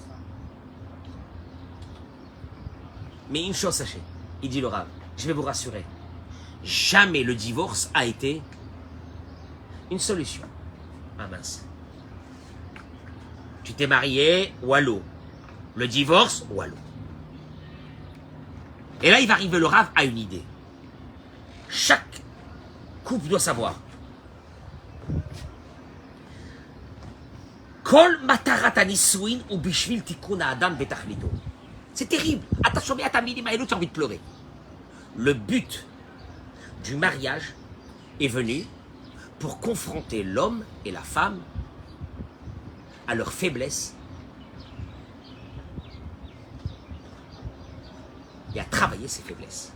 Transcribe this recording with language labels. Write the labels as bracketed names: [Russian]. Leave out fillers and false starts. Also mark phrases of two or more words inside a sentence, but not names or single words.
[French] Mais une chose, sachez, il dit le Rav, je vais vous rassurer, jamais le divorce a été une solution. Ah mince. Tu t'es marié, wallo. Le divorce, wallo. Et là, il va arriver le Rav à une idée. Chaque couple doit savoir. [Hebrew] כל מטרת הנישואין הוא בשביל תיקון אדם בתכליתו. [French] C'est terrible. Attention, mais à ta minima, tu as envie de pleurer. Le but du mariage est venu pour confronter l'homme et la femme à leurs faiblesses et à travailler ces faiblesses.